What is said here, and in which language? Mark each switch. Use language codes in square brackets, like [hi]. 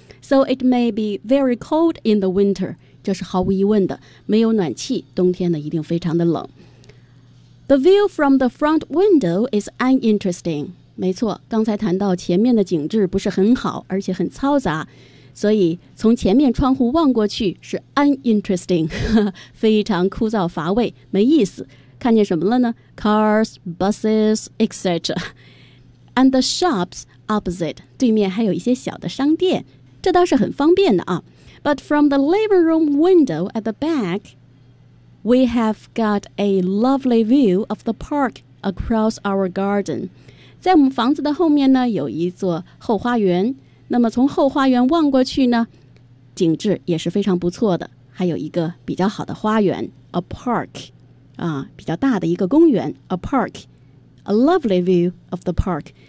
[en] So it may be very cold in the winter. [zh] 这是毫无疑问的，没有暖气，冬天呢一定非常的冷。 [en] The view from the front window is uninteresting. [zh] 没错，刚才谈到前面的景致不是很好，而且很嘈杂，所以从前面窗户望过去是 uninteresting， 非常枯燥乏味，没意思。看见什么了呢？ [en] Cars, buses, etc. And the shops opposite. [zh] 对面还有一些小的商店，这倒是很方便的啊。 [en] But from the living room window at the back, we have got a lovely view of the park across our garden. [zh] 在我们房子的后面呢，有一座后花园。那么从后花园望过去呢，景致也是非常不错的。还有一个比较好的花园 ，a park， 啊，比较大的一个公园 ，a park， [en] a lovely view of the park.